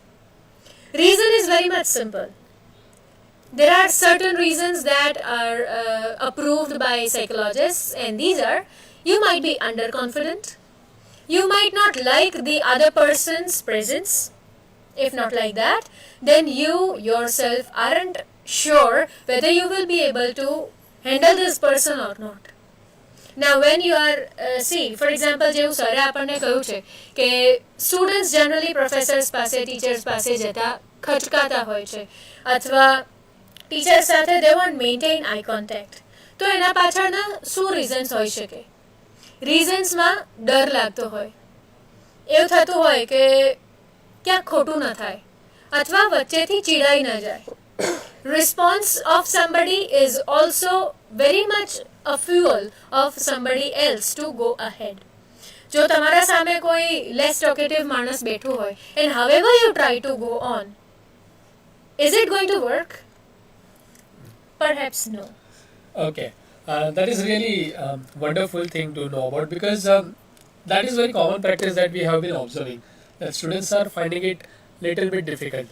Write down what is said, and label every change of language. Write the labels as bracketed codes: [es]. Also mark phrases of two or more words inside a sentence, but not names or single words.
[en] Reason is very much simple. There are certain reasons that are approved by psychologists, and these are: you might be underconfident, you might not like the other person's presence. If not like that, then you yourself aren't sure whether you will be able to handle this person or not. Now when you are, see, for example, [gu] જેવું સરે આપણને કહ્યું છે કે [en] students generally professors [gu] પાસે, teachers પાસે જતા ખચકાતા હોય છે, અથવા teachers સાથે [en] they won't maintain eye contact. [gu] તો એના પાછળના શું reasons હોઈ શકે? Reasonsમાં ડર લાગતો હોય, એવું થતું હોય કે ક્યાંક ખોટું ન થાય, અથવા વચ્ચેથી ચીડાઈ ન જાય. [en] Response of somebody is also very much a fuel of somebody else to go ahead. [gu] જો તમારા સામે કોઈ [en] less talkative [gu] માણસ બેઠું હોય, [en] and however you try to go on, is it going to work? Perhaps no. Okay, that is really wonderful thing to know about, because that is very common practice that we have been observing, that students are finding it little bit difficult.